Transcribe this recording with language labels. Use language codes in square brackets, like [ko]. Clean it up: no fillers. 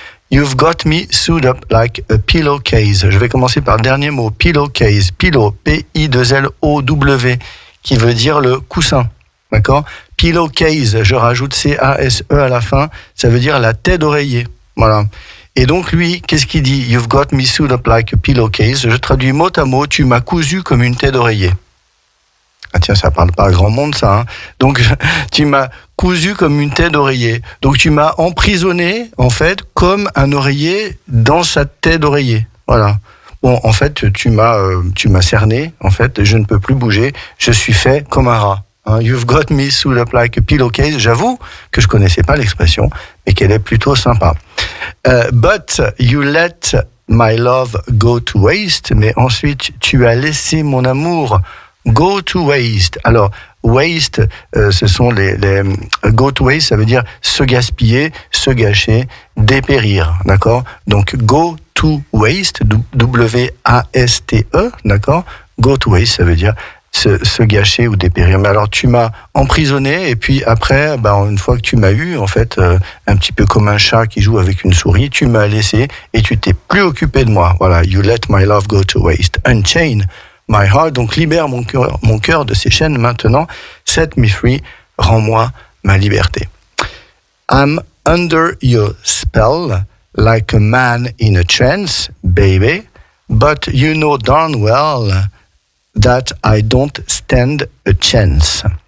[en] You've got me sewed up like a pillowcase. [fr] Je vais commencer par le dernier mot, pillowcase. Pillow, P-I-2-L-O-W, qui veut dire le coussin. D'accord ? Pillowcase, je rajoute C-A-S-E à la fin, ça veut dire la tête d'oreiller. Voilà. Et donc lui, qu'est-ce qu'il dit ? You've got me sewed up like a pillowcase. Je traduis mot à mot, tu m'as cousu comme une tête d'oreiller. Ah tiens, ça parle pas à grand monde ça. Hein. Donc tu m'as cousu comme une tête d'oreiller. Donc tu m'as emprisonné en fait comme un oreiller dans sa tête d'oreiller. Voilà. Bon, en fait, tu m'as cerné. En fait, je ne peux plus bouger. Je suis fait comme un rat. [en] You've got me sewed up like a pillowcase. [fr] J'avoue que je connaissais pas l'expression, mais qu'elle est plutôt sympa. [en] But you let my love go to waste. [fr] Mais ensuite, tu as laissé mon amour [en] go to waste. [fr] Alors, waste, ce sont les [en] go to waste, [fr] ça veut dire se gaspiller, se gâcher, dépérir. D'accord ? Donc, [en] go to waste, [fr] W-A-S-T-E, d'accord ? [en] Go to waste, [fr] ça veut dire se gâcher ou dépérir. Mais alors tu m'as emprisonné et puis après, une fois que tu m'as eu, en fait, un petit peu comme un chat qui joue avec une souris, tu m'as laissé et tu t'es plus occupé de moi. [en] Voilà, you let my love go to waste. Unchain my heart, [fr] donc libère mon cœur de ses chaînes maintenant. [en] Set me free, [fr] rends-moi ma liberté. [en] I'm under your spell like a man in a trance, baby, but you know darn well that I don't stand a chance.